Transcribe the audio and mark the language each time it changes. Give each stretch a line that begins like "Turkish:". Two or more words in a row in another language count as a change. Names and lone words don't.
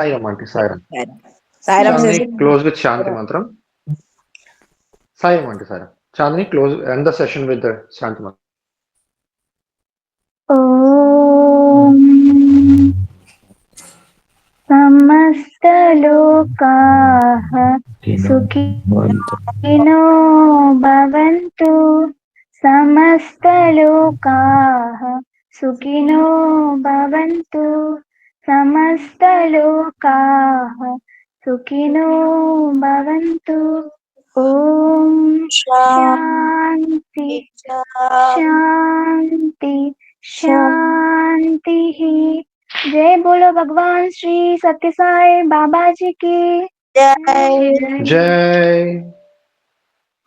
Telugu: సాయిరామ్ ఆంటీ. సాయిరామ్. సాయిరామ్ చాందిని
English: close with
Telugu: శాంతి మంత్రం. సాయిరామ్ ఆంటీ. సాయిరామ్.
English: చాందిని close end the session with the శాంతి మంత్రం.
Sanskrit: ఓం సమస్త లోకాః సుఖినో భవంతు. సమస్త లోకాః సుఖినో భవంతు. సమస్త లోకాః సుఖినో భవంతు. ఓం శాంతి శాంతి शांति ही.
Hindi: जय बोलो भगवान श्री सत्य साई बाबा जी की
Telugu: జై